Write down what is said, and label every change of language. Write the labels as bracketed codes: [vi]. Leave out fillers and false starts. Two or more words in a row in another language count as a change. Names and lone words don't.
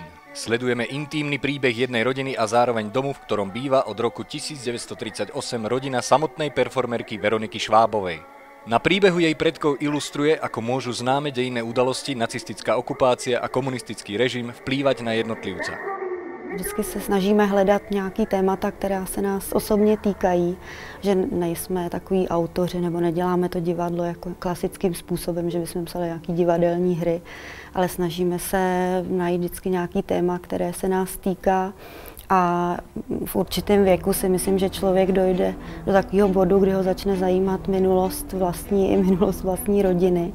[sk] Sledujeme intímny príbeh jednej rodiny a zároveň domu, v ktorom býva od roku 1938 rodina samotnej performerky Veroniky Švábovej. Na príbehu jej predkov ilustruje, ako môžu známe dejinné udalosti, nacistická okupácia a komunistický režim vplývať na jednotlivca. [cs] Vždycky se snažíme hledat nějaký témata, která se nás osobně týkají, že nejsme takový autoři nebo neděláme to divadlo jako klasickým způsobem, že bychom psali nějaký divadelní hry, ale snažíme se najít vždycky nějaký téma, které se nás týká a v určitém věku si myslím, že člověk dojde do takového bodu, kdy ho začne zajímat minulost vlastní i minulost vlastní rodiny.